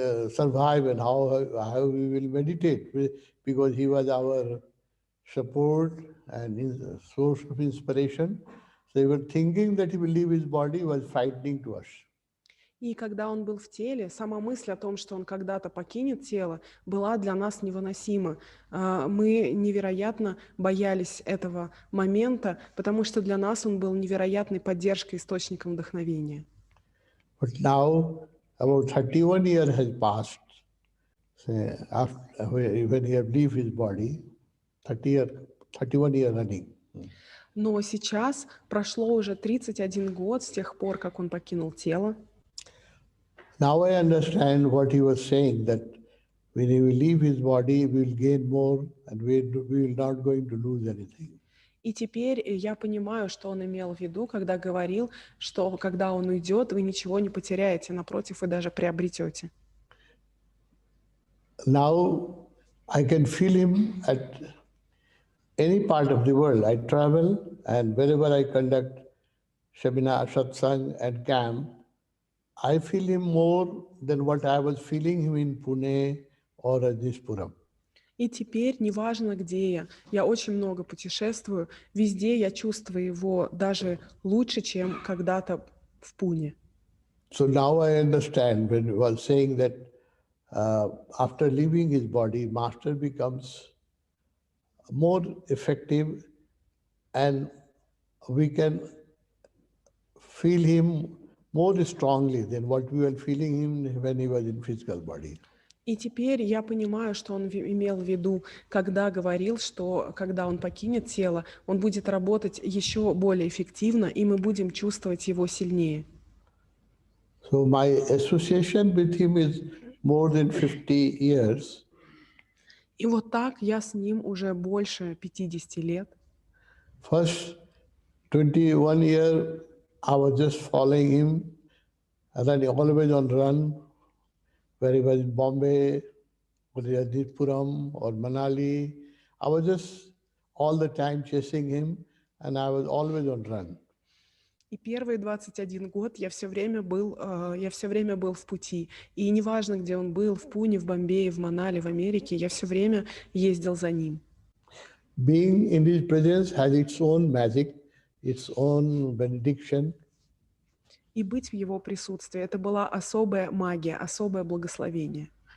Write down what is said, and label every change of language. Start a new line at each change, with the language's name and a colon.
English: survive and how we will meditate, because he was our support and source of inspiration. So even thinking that he will leave his body was frightening to us.
Russian: И когда он был в теле, сама мысль о том, что он когда-то покинет тело, была для нас невыносима. Мы невероятно боялись этого момента, потому что для нас он был невероятной поддержкой, источником вдохновения.
English: But now, about 31 years has passed, when he had left his body, 31 years running.
Russian: Но сейчас прошло уже 31 год с тех пор, как он покинул тело.
English: Now I understand what he was saying, that when he will leave his body, we will gain more and we will not going to lose anything.
Russian: И теперь я понимаю, что он имел в виду, когда говорил, что когда он уйдет, вы ничего не потеряете, напротив, вы даже приобретете.
English: Now I can feel him at any part of the world. I travel, and wherever I conduct seminar, satsang and camp, I feel him more than what I was feeling him in Pune or Adispuram.
Russian: И теперь, неважно где я очень много путешествую, везде я чувствую его даже лучше, чем когда-то в Пуне.
English: So now I understand when he was saying that after leaving his body, Master becomes more effective and we can feel him more strongly than what we were feeling him when he was in physical body.
Russian: И теперь я понимаю, что он имел в виду, когда говорил, что когда он покинет тело, он будет работать еще более эффективно, и мы будем чувствовать его сильнее.
English: So my association with him is more than 50 years.
Russian: И вот так я с ним уже больше 50 лет.
English: First 21 years, I was just following him, running always on run, where he was in Bombay, or Aditpuram, or Manali. I was just all the time chasing him, and I was always on run.
Russian: И первые 21 год я все время был в пути. И неважно, где он был, в Пуне, в Бомбее, в Манали, в Америке, я все время ездил за ним.
English: Being in his presence has its own magic, its own benediction.
Russian: И быть в его присутствии — это была особая магия, особое благословение.